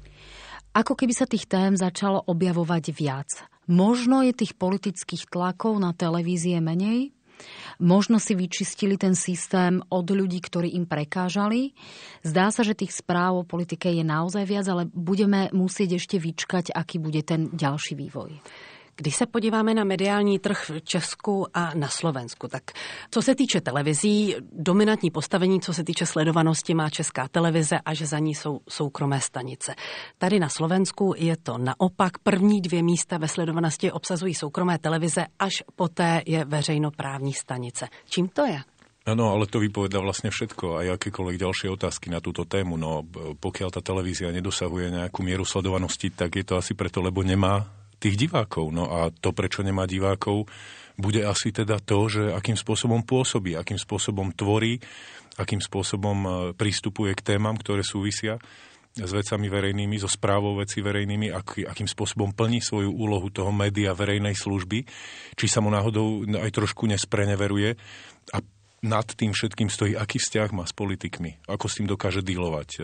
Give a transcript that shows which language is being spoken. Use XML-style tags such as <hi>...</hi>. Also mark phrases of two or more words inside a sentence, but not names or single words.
<sk>Ako keby sa tých tém začalo objavovať viac. Možno je tých politických tlakov na televízie menej, možno si vyčistili ten systém od ľudí, ktorí im prekážali. Zdá sa, že tých správ o politike je naozaj viac, ale budeme musieť ešte vyčkať, aký bude ten ďalší vývoj.</sk> <cs>Když se podíváme na mediální trh v Česku a na Slovensku, tak co se týče televizí, dominantní postavení, co se týče sledovanosti, má Česká televize a že za ní jsou soukromé stanice. Tady na Slovensku je to naopak. První 2 místa ve sledovanosti obsazují soukromé televize, až poté je veřejnoprávní stanice. Čím to je?</cs> <sk>Áno, ale to vypovedá vlastne všetko, aj akékoľvek ďalšie otázky na túto tému. No, pokiaľ tá televízia nedosahuje nejakú mieru sledovanosti, tak je to asi preto, lebo nemá tých divákov. No a to, prečo nemá divákov, bude asi teda to, že akým spôsobom pôsobí, akým spôsobom tvorí, akým spôsobom prístupuje k témam, ktoré súvisia s vecami verejnými, so správou vecí verejnými, akým spôsobom plní svoju úlohu toho média verejnej služby, či sa mu náhodou aj trošku nespreneveruje a nad tým všetkým stojí, aký vzťah má s politikmi, ako s tým dokáže dílovať.</sk>